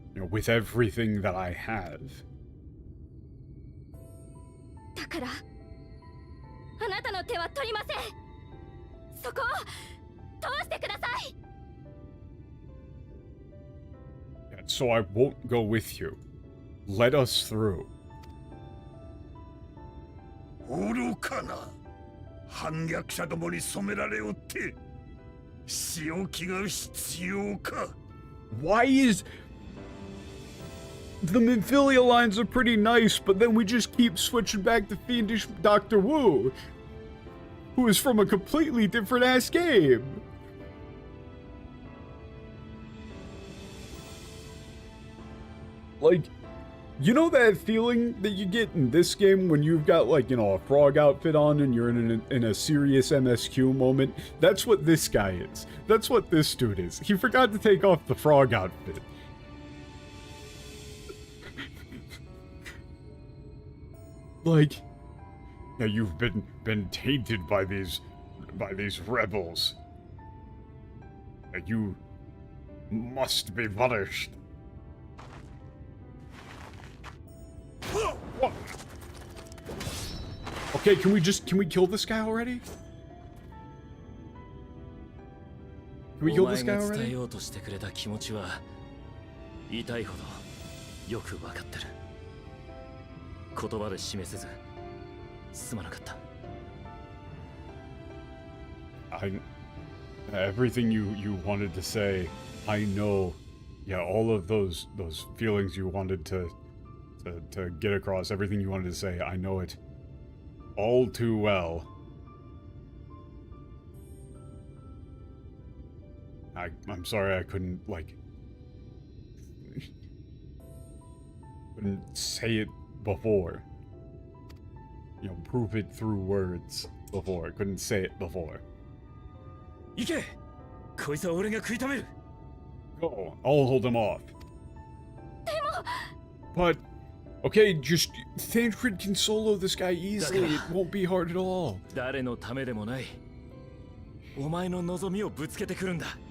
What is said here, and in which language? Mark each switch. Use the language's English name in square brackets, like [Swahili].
[English] With everything that I have. [Japanese] だから、あなたの手は取りません。そこを通してください。 [English] Yeah, so I won't go with you. Let us through. 愚かな反逆者どもに染められおって仕置きが必要か。 Why is... The Minfilia lines are pretty nice, but then we just keep switching back to fiendish Dr. Wu, who is from a completely different ass game. Like, you know that feeling that you get in this game when you've got a frog outfit on and you're in a serious MSQ moment? That's what this guy is. That's what this dude is. He forgot to take off the frog outfit. Like, now you've been tainted by these rebels. You must be punished. What? Okay, can we kill this guy already? Can we kill this guy [Japanese] お前が伝え [English] already? [Japanese] ようとしてくれた気持ちは痛いほどよく分かってる。言葉で示せずすまなかった。 [English] Everything you wanted to say, I know. Yeah, all of those feelings you wanted to get across, everything you wanted to say, I know it all too well. I'm sorry I couldn't say it before. Prove it through words before. I couldn't say it before. [Japanese] 行け、こいつは俺が食い止める。 [English] Go, I'll hold him off. But okay, just Thancred can solo this guy easily. It won't be hard at all. [Japanese] 誰のためでもない。お前の望みをぶつけてくるんだ。